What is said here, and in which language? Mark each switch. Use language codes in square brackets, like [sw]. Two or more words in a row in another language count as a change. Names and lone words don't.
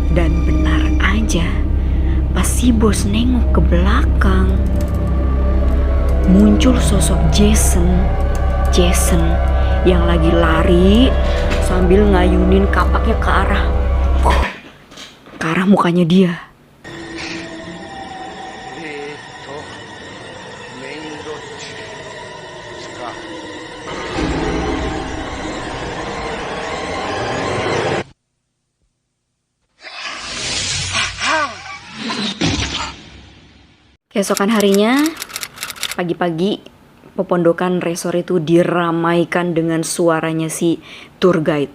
[id] Dan benar aja, pas si bos nengok ke belakang, muncul sosok Jason yang lagi lari sambil ngayunin kapaknya ke arah mukanya dia. [ja] メインロッジですか。 [id] Keesokan harinya, pagi-pagi, pepondokan resor itu diramaikan dengan suaranya si tour guide.